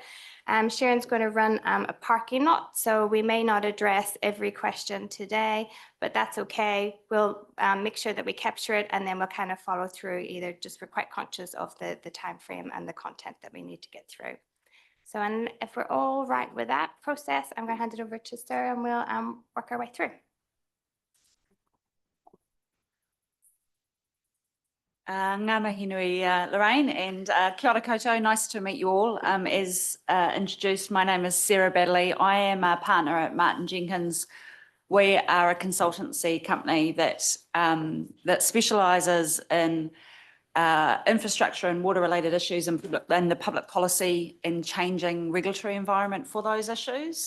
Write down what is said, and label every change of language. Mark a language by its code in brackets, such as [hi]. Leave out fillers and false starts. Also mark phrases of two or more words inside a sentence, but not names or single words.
[en] Sharon's going to run a parking lot, so we may not address every question today, but that's okay. We'll make sure that we capture it, and then we'll kind of follow through either just we're quite conscious of the time frame and the content that we need to get through. So, and if we're all right with that process, I'm going to hand it over to Sarah and we'll work our way through. [mi] Ngā mihi nui, Lorraine, and kia ora koutou, [en] nice to meet you all. As introduced, my name is Sarah Baddeley. I am a partner at Martin Jenkins. We are a consultancy company that specialises in infrastructure and water-related issues and the public policy and changing regulatory environment for those issues.